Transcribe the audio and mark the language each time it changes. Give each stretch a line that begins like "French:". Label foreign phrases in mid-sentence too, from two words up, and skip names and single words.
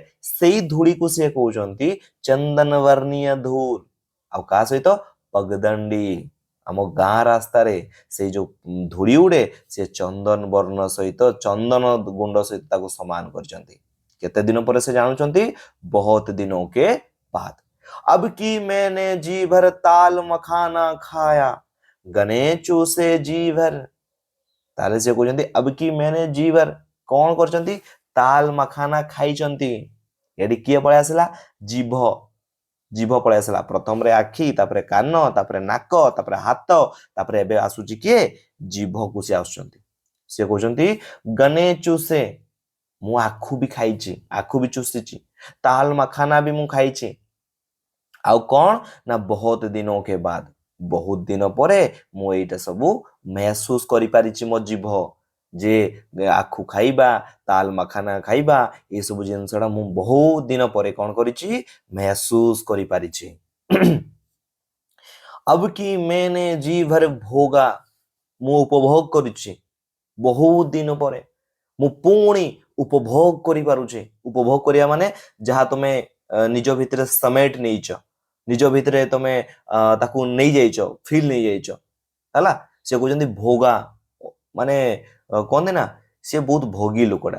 Odia: ସେଇ ଧୂଳିକୁ ସିଏ କହୁଛନ୍ତି ଚନ୍ଦନ ବର୍ଣ୍ଣୀୟ ଧୂଳ। ଆଉ କାହା ସହିତ? ପଗଦଣ୍ଡି, ଆମ ଗାଁ ରାସ୍ତାରେ ସେଇ ଯୋଉ ଧୂଳି ଉଡେ ସେ ଚନ୍ଦନ ବର୍ଣ୍ଣ ସହିତ, ଚନ୍ଦନ ଗୁଣ୍ଡ ସହିତ ତାକୁ ସମାନ କରିଛନ୍ତି। କେତେ ଦିନ ପରେ ସେ ଜାଣୁଛନ୍ତି?
Hindi: बहुत दिनों के बाद। अब की मैंने जी भर ताल मखाना खाया, गने चूसे जी भर।
Odia: ତାହେଲେ ସେ କହୁଛନ୍ତି
Hindi: अब की मैंने जी भर,
Odia: କଣ କରିଛନ୍ତି? ତାଲ ମଖାନା ଖାଇଛନ୍ତି। ଏଠି କିଏ ପଳେଇ ଆସିଲା? ଜିଭ, ଜିଭ ପଳେଇ ଆସିଲା। ପ୍ରଥମରେ ଆଖି, ତାପରେ କାନ, ତାପରେ ନାକ, ତାପରେ ହାତ, ତାପରେ ଏବେ ଆସୁଛି କିଏ? ଜିଭକୁ ସେ ଆସୁଛନ୍ତି। ସେ କହୁଛନ୍ତି
Hindi: गने चूसे,
Odia: ମୁଁ ଆଖୁ ବି ଖାଇଛି, ଆଖୁ ବି ଚୁଷିଛି, ତାଲ ମଖାନା ବି ମୁଁ ଖାଇଛି। ଆଉ କଣ ନା
Hindi: बहुत दिन के बाद,
Odia: ବହୁତ ଦିନ ପରେ ମୁଁ ଏଇଟା ସବୁ ମେହସୁସ କରିପାରିଛି ମୋ ଜିଭ, ଯେ ଆଖୁ ଖାଇବା, ତାଲ ମଖାନା ଖାଇବା, ଏସବୁ ଜିନିଷଟା ମୁଁ ବହୁତ ଦିନ ପରେ କଣ କରିଛି?
Hindi: ମେହସୁସ କରିପାରିଛି। अब की मैंने जी भर भोगा,
Odia: ମୁଁ ଉପଭୋଗ କରିଛି ବହୁତ ଦିନ ପରେ, ମୁଁ ପୁଣି ଉପଭୋଗ କରିପାରୁଛି। ଉପଭୋଗ କରିବା ମାନେ ଯାହା ତମେ ନିଜ ଭିତରେ ସमेट ନେଇଛ, ନିଜ ଭିତରେ ତମେ ତାକୁ ନେଇଯାଇଛ, ଫିଲ୍ ନେଇଯାଇଛ ହେଲା। ସେ କହୁଛନ୍ତି ଭୋଗା ମାନେ କହନ୍ତି ନା ସେ ବହୁତ ଭୋଗୀ ଲୋକଟା।